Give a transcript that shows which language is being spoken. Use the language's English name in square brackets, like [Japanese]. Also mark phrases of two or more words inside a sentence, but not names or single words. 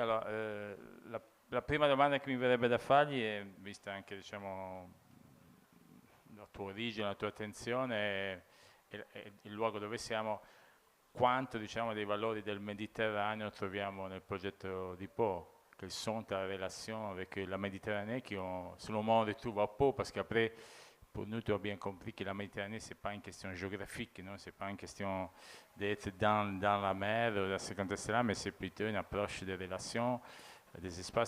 [Italian] Allora, la prima domanda che mi verrebbe da fargli è, vista anche diciamo, la tua origine, la tua attenzione e il luogo dove siamo, quanto diciamo, dei valori del Méditerranée troviamo nel progetto di Pau? [French] Quelles sont ta relation avec la Méditerranée qui ont, selon moi, on retrouve à Pau, parce qu'après, pour nous, tu as bien compris que la Méditerranée, ce n'est pas une question géographique, non? Ce n'est pas une question d'être dans la mer, dans ce contexte-là, mais c'est plutôt une approche des relations, des espaces.